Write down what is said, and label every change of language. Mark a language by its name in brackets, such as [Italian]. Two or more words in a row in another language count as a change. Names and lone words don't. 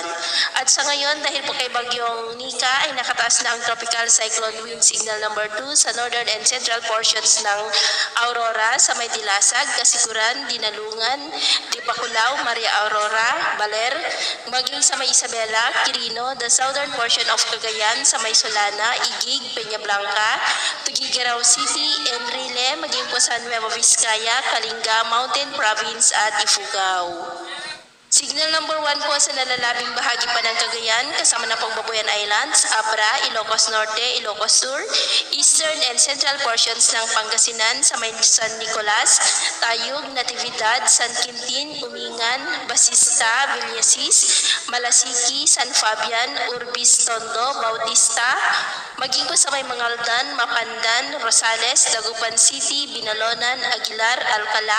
[Filipino] At sa ngayon, dahil po kay bagyong Nika ay nakataas na ang [English] tropical cyclone wind signal number [Filipino] 2 sa [English] northern and central portions [Filipino] ng Aurora sa may Dilasag, Kasiguran, Dinalungan, Dipakulaw, Maria Aurora, Baler, maging sa may Isabela, Quirino, [English] the southern portion of [Filipino] Cagayan sa may Solana, Igig, Peña Blanca, Tuguegarao City, Enrile, maging po sa Nueva Vizcaya, Kalinga, Mountain Province at Ifugao. Signal number 1 po sa nalalabing bahagi pa ng Cagayan, kasama na pong Babuyan Islands, Abra, Ilocos Norte, Ilocos Sur, [English] Eastern and Central portions [Filipino] ng Pangasinan sa may San Nicolas, Tayug, Natividad, San Quintin, Umingan, Basista, Villasis, Malasiki, San Fabian, Urbis, Tondo, Bautista, maging po sa may Mangaldan, Mapandan, Rosales, Dagupan City, Binalonan, Aguilar, Alcala,